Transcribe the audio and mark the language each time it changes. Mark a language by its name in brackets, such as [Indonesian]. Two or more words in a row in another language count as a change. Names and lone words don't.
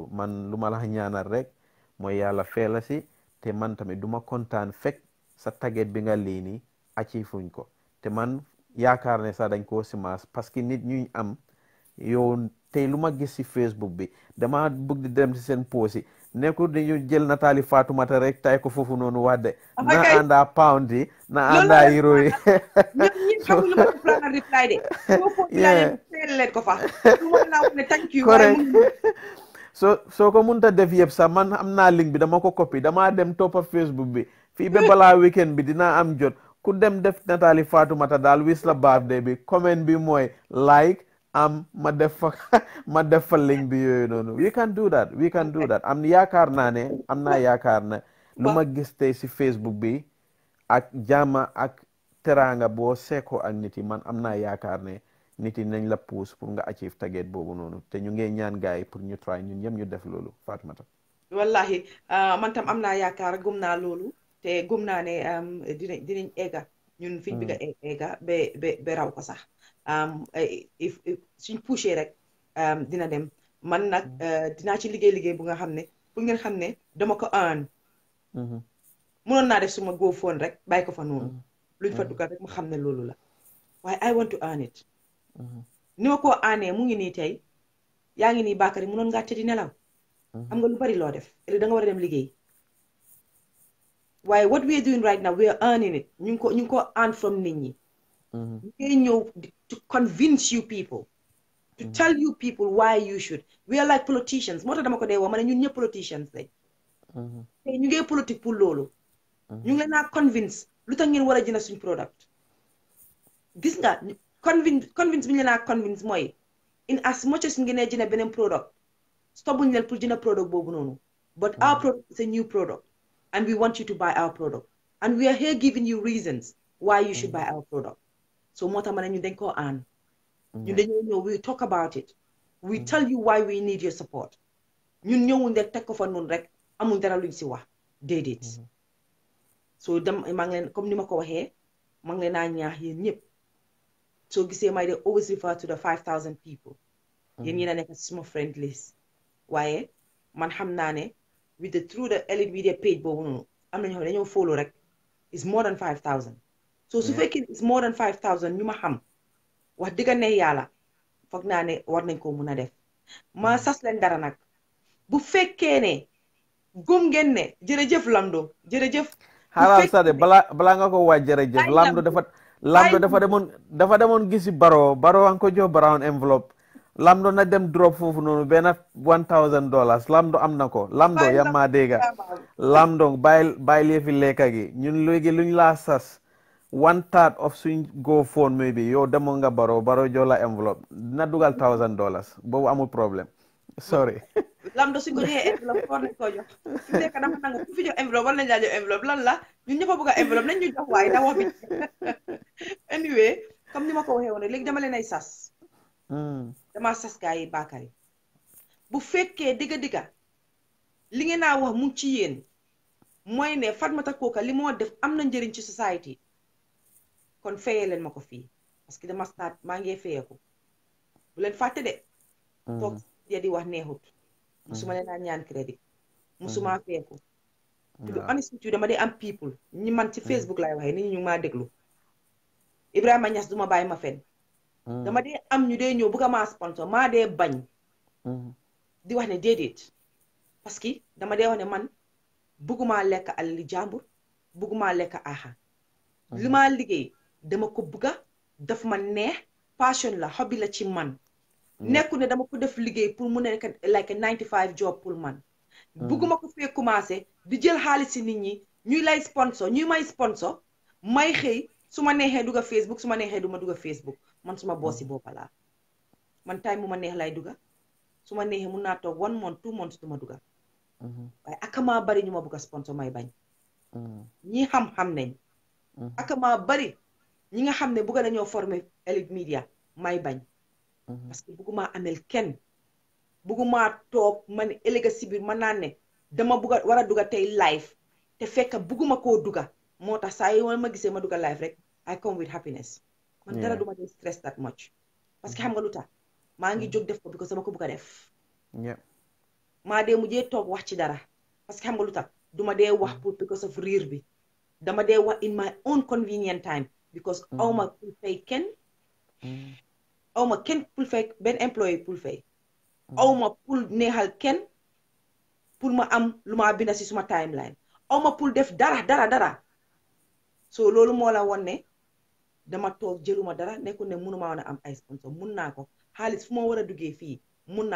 [Wolof] man lu ma la ñaanal rek mooy yàlla feela si te man tamit duma kontaan fekk sa target bi nga lii nii achieve ko te man yaakaar ne sax dañ koo simaas [French] parce que [Wolof] nit ñuy am yow tey lu ma gis si Facebook bi dama bëgg di dem si seen post yi nekkul dañu jël nataali Fatoumata rek tay ko foofu noonu wadde na àndaa pound yi na àndaa euro yi xamul ma ko [English] plan reply [Wolof] de leen ko fa [English] thank you [Wolof] correct soo ko mënta def yëpp sax man am naa link bi dama ko copy dama dem toppa Facebook bi fii ba balaa weekend bi dinaa am jot ku dem def nataali Fatoumata daal wis la birthday bi comment bi mooy like ma def fa link bi yooyu noonu [English] we can do that [Wolof] am naa yaakaar na lu ma gis tey si Facebook bi ak jàmma ak teraanga boo seeko ak nit yi man am naa yaakaar ne nit yi nañ la pousse pour nga achieve target boobu noonu te ñu ngi ñaan gars yi pour ñu try ñun ñëpp ñu def loolu Fatoumata wallahi man tam am naa yaakaar gëm naa loolu te gëm naa ne dinañ egga ñun fiñ bëgg a egga ba raw ko sax suñ poussé rek dina dem man nag dinaa ci liggéey bu nga xam ne pour ngeen xam ne dama ko earn mënoon naa def suma go phone rek bàyyi ko fa noonu luñ fa dugal rek mu xam ne loolu la waaye [English] I want to earn it [Wolof] ni ma koo aanee mu ngi nii tey yaa ngi nii Bakary mënoon ngaa tëddi nelaw am nga lu bari loo def da nga war a dem liggéey waaye [English] what we are doing right now we are earning it [Wolof] ñu ngi ko [English] earn from [Wolof] nit ñi ñu ngi ñëw [English] to convince you people to tell you people why you should we are like politicians [Wolof] moo tax dama ko dee woo ma ne ñun ñëpp politicians lañ tey ñu ngi politique pour loolu ñu ngi leen naa convince lu tax ngeen war a jënd suñ product gis nga convince bi ñu leen naa convince mooy [English] in as much as [Wolof] ngeen jënd beneen product stoppuñ leen pour jënd product boobu noonu [English] but our product is a new product and we want you to buy our product [Wolof] and we are here giving you reasons why you should buy our product so moo tax ma ne ñu dañ koo aan ñun dañoo ñëw [English] we talk about it we tell you why we need your support [Wolof] ñun ñëwuñ rek teg ko fa noonu rek amul dara luñ si wax déedéet so maa ngi leen comme ni ma ko waxee maa ngi leen naa ñaax yéen ñëpp soo gisee may de [English] always refer to the [Wolof] 5,000 people yéen yéen a nekk suma friend list waaye man xam naa ne [English] with the through the Elite Media page [Wolof] boobu noonu am na ñoo xam ne dañoo follow rek [English] is more than 5,000 [Wolof] so su fekkee [English] is more than 5,000 [Wolof] ñu ma xam wax dëgg ne yàlla foog naa ne war nañ ko mun a def ma sas leen dara nag bu fekkee ne gëm ngeen ne jërëjëf Lamdo jërëjëf xaaral sade balaa nga ko waaj jërëjëf Lamdo dafa demoon gisi baro an ko jox brown enveloppe Lamdo na dem drop foofu noonu benn $1,000 Lamdo am na ko Lamdo yamma dégga Lamdo bàyyi leefi lekka gi ñun léegi luñ laa sas 1/3 of suñ go phone maybe yow demoon nga baro jox la enveloppe na dugal $1,000 boobu amul problème sorry Lamdo suñ ko joxee enveloppe war nañ koo jox su nekk dama nangu ku fi jox enveloppe war nañ laa jox enveloppe lan la ñun ñëpp a bëgg a enveloppe nañ ñu jox waaye da wax bi anyway comme ni ma ko waxee woon rek léegi dama leen ay sas dama sas gaa yi Bakary bu fekkee digga li ngeen naa wax mu ci yéen mooy ne Fatoumatta Coker li moo def am na njëriñ ci society kon fayee leen ma ko fii [French] parce que [Wolof] dama start maa ngi fayeeku bu leen fàtte de toog ya di wax neexut musuma leen naa ñaan crédit musuma fayeeku [English] to be honest with you [Wolof] dama dee am people ñi man ci Facebook laay waxee nit ñi ñu maa déglu Ibrahima Niass duma bàyyi ma fen dama dee am ñu dee ñëw bëgg maa sponsor maa dee bañ di wax ne déedéet [French] parce que [Wolof] dama dee wax ne man bëgguma lekk alali jàmbur bëgguma lekk aaxa li ma liggéey dama ko bëgga daf ma neex passion la hobby la ci man nekku ne dama ko def liggéey pour mu nekk [English] like a 95 job [Wolof] pour man bëgguma ko fee commencé di jël xaalis si nit ñi ñuy lay sponsor ñuy may sponsor may xëy su ma neexee dugga Facebook su ma neexee du ma dugga Facebook man suma boosi boppa laa man time mu ma neex lay dugga su ma neexee mun naa toog [English] 1 month 2 months [Wolof] du ma dugga waaye akamaa bari ñu ma bugga sponsor may bañ ñi xam-xam nañ akamaa bari ñi nga xam ne bugga nañoo former Elite Media may bañ [French] parce que [Wolof] bugguma amel kenn bugguma toog man ëllëg si biir man naan ne dama bugga war a dugga tey live te fekk bugguma koo dugga moo tax saa yi ma gisee ma dugga live rek [English] I come with happiness [Wolof] man dara duma dee [English] stress that much [French] parce que [Wolof] xam nga lu tax maa ngi jóg def ko because dama ko bugg a def maa dee mujjee toog wax ci dara [French] parce que [Wolof] xam nga lu tax duma dee wax pour [English] because of [Wolof] riir bi dama dee wax [English] in my own convenient time because [Wolof] awma pour fay kenn awma kenn pour fay benn employé pour fay awma pour neexal kenn pour ma am lu ma binda si suma timeline awma pour def dara so loolu moo la won ne dama toog jëluma dara nekkul ne mënuma woon a am ay sponsor mun naa ko xaalis fu ma war a duggee fii mun naa